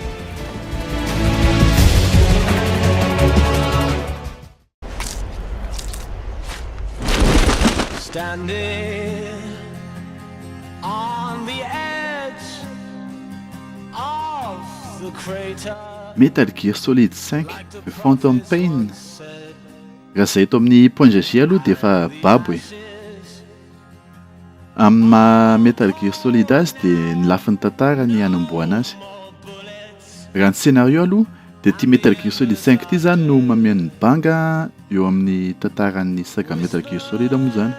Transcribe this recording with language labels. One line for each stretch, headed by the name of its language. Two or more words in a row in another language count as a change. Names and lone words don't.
English: Standing on the edge of the crater. Metal Gear Solid 5 per Phantom Pain.
Malagasy: Raha izay eto amin'ny point GG aloha dia efa babo e. Amin'ny maha Metal Gear Solid azy dia ny lafin'ny tantara ny hanamboana azy. Raha ny scénario aloha dia ty Metal Gear Solid 5 ty zany no mameno ny banga eo amin'ny tantaran'ny saga Metal Gear Solid moa zany.